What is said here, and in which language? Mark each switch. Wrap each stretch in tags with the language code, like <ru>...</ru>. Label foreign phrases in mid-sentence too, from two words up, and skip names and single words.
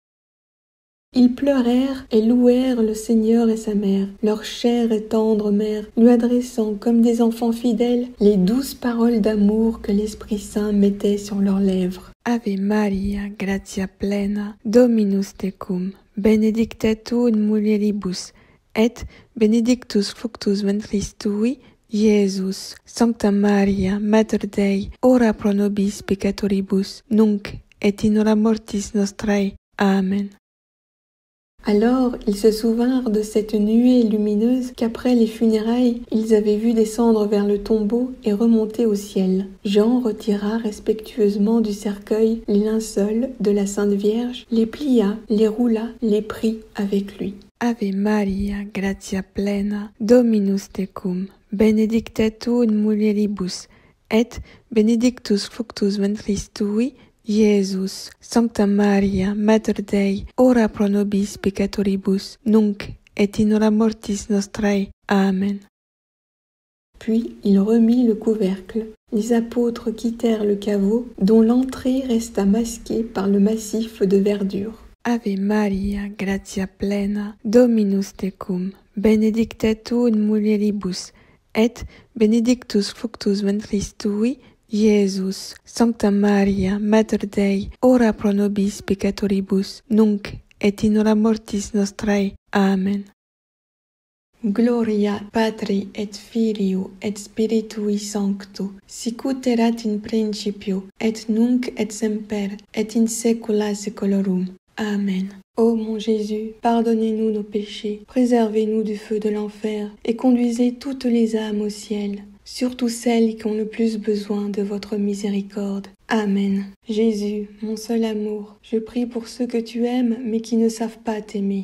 <la>Amen.</la> <fr>Ils pleurèrent et louèrent le Seigneur et sa mère, leur chère et tendre mère, lui adressant comme des enfants fidèles les douces paroles d'amour que l'Esprit Saint mettait sur leurs lèvres.</fr> <la>Ave Maria, gratia plena, Dominus tecum, benedicta tu in mulieribus, et benedictus fructus ventris tui, Iesus. Sancta Maria, Mater Dei, ora pro nobis peccatoribus, nunc et in hora mortis nostrae. Amen.</la> <fr>Alors ils se souvinrent de cette nuée lumineuse qu'après les funérailles, ils avaient vu descendre vers le tombeau et remonter au ciel. Jean retira respectueusement du cercueil les linceuls de la Sainte Vierge, les plia, les roula, les prit avec lui.</fr> <la>Ave Maria, gratia plena, Dominus tecum, benedicta tu in mulieribus, et benedictus fructus ventris tui, Iesus. Sancta Maria, Mater Dei, ora pro nobis peccatoribus, nunc et in hora mortis nostrae. Amen.</la> <fr>Puis il remit le couvercle. Les apôtres quittèrent le caveau, dont l'entrée resta masquée par le massif de verdure.</fr> <la>Ave Maria, gratia plena, Dominus tecum, benedicta tu in mulieribus, et benedictus fructus ventris tui, Iesus. Sancta Maria, Mater Dei, ora pro nobis peccatoribus, nunc et in hora mortis nostrae. Amen. Gloria Patri et Filio et Spiritui Sancto, sicut erat in principio, et nunc et semper, et in saecula saeculorum. Amen.</la> <fr>Ô mon Jésus, pardonnez-nous nos péchés, préservez-nous du feu de l'enfer, et conduisez toutes les âmes au ciel, surtout celles qui ont le plus besoin de votre miséricorde. Amen. Jésus, mon seul amour, je prie pour ceux que tu aimes mais qui ne savent pas t'aimer.</fr>